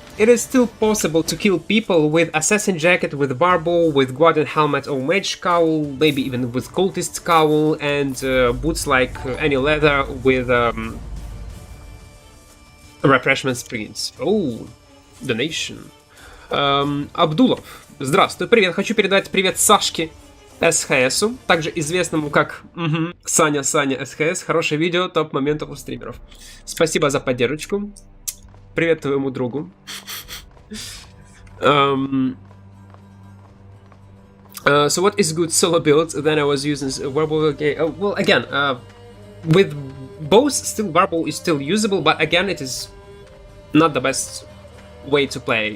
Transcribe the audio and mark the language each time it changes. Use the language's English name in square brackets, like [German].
[English] it is still possible to kill people with assassin jacket, with barbell, with guardian helmet or mage cowl, maybe even with cultist cowl, and boots like any leather with refreshment sprints. Oh, donation. [Russian] Абдулов. Здравствуй, привет. Хочу передать привет Сашке СХСу, также известному как Саня СХС. Хорошее видео, топ моментов у стримеров. Спасибо за поддержку. Привет твоему другу. [English] So what is good solo build? Then I was using verbal. Okay. Well, again, with both, still verbal is still usable, but again, it is not the best way to play.